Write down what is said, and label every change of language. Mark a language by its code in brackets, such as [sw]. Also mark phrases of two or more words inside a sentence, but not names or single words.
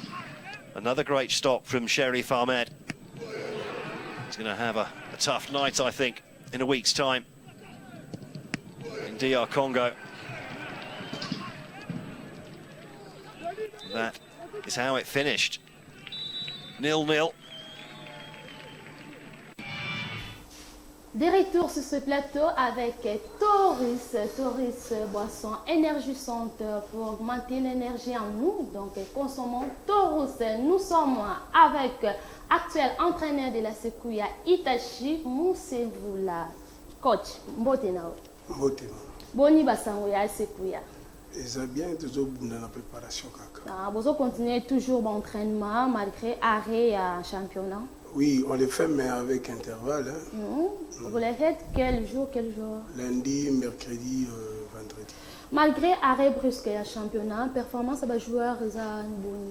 [en] Another great stop from Sherif Ahmed. He's going to have a tough night, I think, in a week's time in DR Congo. That is how it finished. 0-0. [fr] De retour sur ce plateau avec Taurus. Taurus, boisson énergisante pour augmenter l'énergie en nous. Donc, consommons Taurus. Nous sommes avec actuel entraîneur de la Sequoia, Itachi Moussevula. [ln] Coach, Mbotena. Mbotena. Boni basango ya Sequoia. [fr] Et ça bien toujours dans la préparation kaka. Vous continuez toujours l'entraînement malgré arrêt à championnat. Oui, on le fait, mais avec intervalle. Hein. Vous le faites quel jour? Lundi, mercredi, vendredi. Malgré arrêt brusque à championnat, performance à joueur est bonne.